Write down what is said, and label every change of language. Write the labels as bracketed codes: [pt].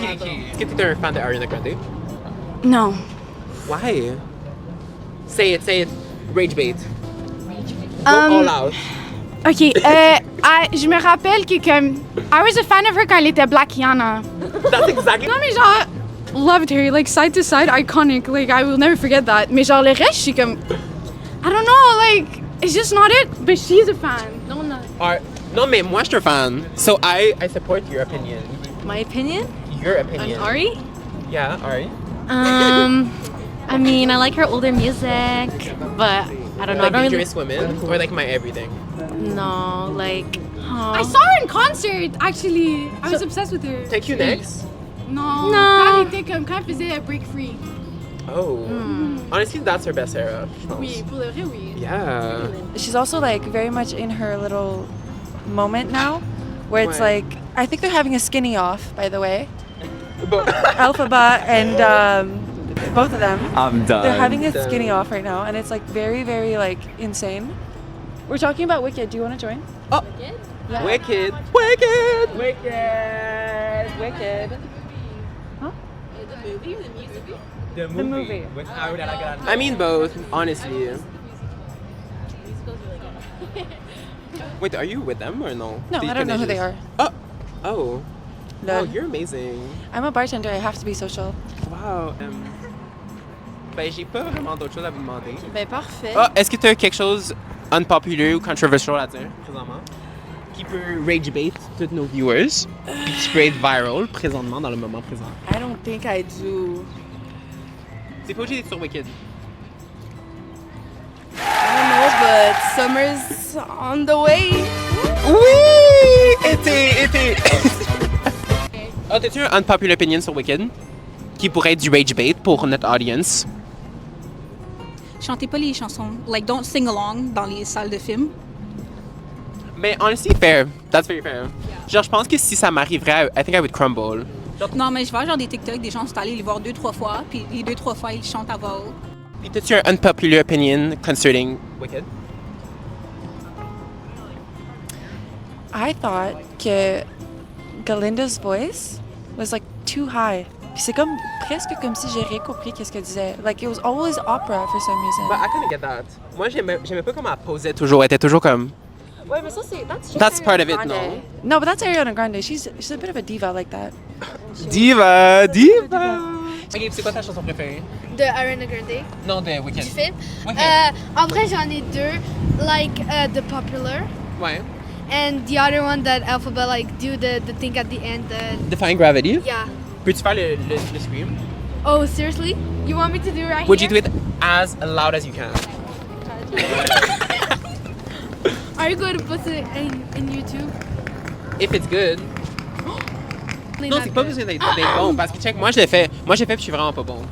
[fr] Est-ce que tu es un fan de Ariana Grande? Non. [en] Why? Say it. Rage bait. Go all out. [fr] OK, je me rappelle que comme... [en] I was a fan of her [fr] quand elle était Black Yana. [en] That's exactly. [fr] Non, mais genre... [en] Loved her, like side to side, iconic. Like, I will never forget that. Mais genre, le reste, je suis comme... I don't know, like... It's just not it, but she's a fan. No, no. [fr] Non, mais moi, je suis un fan. [en] So I support your opinion. My opinion? Your opinion. On Ari? Yeah, Ari. I mean, I like her older music, but I don't know. Like Dangerous Women or like My Everything? No, like. I saw her in concert, actually. I was obsessed with her. Take You Next? [fr] Non. Quand elle était comme, quand elle faisait Break Free. [en] Oh. Honestly, that's her best era, [fr] je pense. Oui, pour le vrai, oui. [en] Yeah. She's also like very much in her little moment now, where it's [fr] Ouais. [en] like I think they're having a skinny off, by the way. But Alphaba and both of them. I'm done. They're having a skinny off right now, and it's like very, very like insane. We're talking about Wicked. Do you want to join? Oh. Yeah. Wicked. Huh? The movie. With Ariana Grande. I mean both, honestly. Wait, are you with them or no? No, I don't know who they are. Oh. Oh, Lol. you're amazing. I'm a bartender. I have to be social. Wow. [fr] Ben, j'ai pas vraiment d'autres choses à vous demander. Ben parfait. Ah, est-ce que tu as quelque chose unpopular ou controversial à dire présentement qui peut rage bait tous nos viewers puis qui peut être viral présentement dans le moment présent? [en] I don't think I do. [fr] C'est pas obligé d'être sur Wicked. [en] I don't know, but summer's on the way. [fr] Oui! Été! Ah, t'as-tu un unpopular opinion sur Wicked qui pourrait être du rage bait pour notre audience? Chantez pas les chansons. [en] Like, don't sing along [fr] dans les salles de films. Mais [en] honestly, fair. That's very fair. [fr] Genre, je pense que si ça m'arriverait, [en] I think I would crumble. [fr] Non, mais je vois genre des TikTok, des gens sont allés les voir 2-3 fois, puis les 2-3 fois, ils chantent à voix haute. Puis t'as-tu un unpopular opinion concerning Wicked? [en] I thought que Galinda's voice was like too high. [fr] Puis c'est comme presque comme si j'ai rien compris qu'est-ce qu'elle disait. [en] Like it was always opera for some reason. But I kind of get that. [fr] Moi, j'aimais pas comment elle posait toujours. Elle était toujours comme... Ouais, mais ça c'est [en] That's part of it, Grande. no? No, but that's Ariana Grande. She's a bit of a diva like that. Diva! [fr] Ok, c'est quoi ta chanson préférée? De Ariana Grande, Non, de Wicked. du film. Wicked. En vrai, j'en ai deux. Like, The Popular. Ouais. [en] And the other one that Alphabet, like, do the thing at the end. Defying Gravity? Yeah. [fr] Peux-tu faire le scream? [en] Oh, seriously? You want me to do it right Would here? you do it as loud as you can? Are you going to put it in YouTube? If it's good. [fr] Non, c'est pas besoin d'être bon, parce que check, moi je l'ai fait puis je suis vraiment pas bon.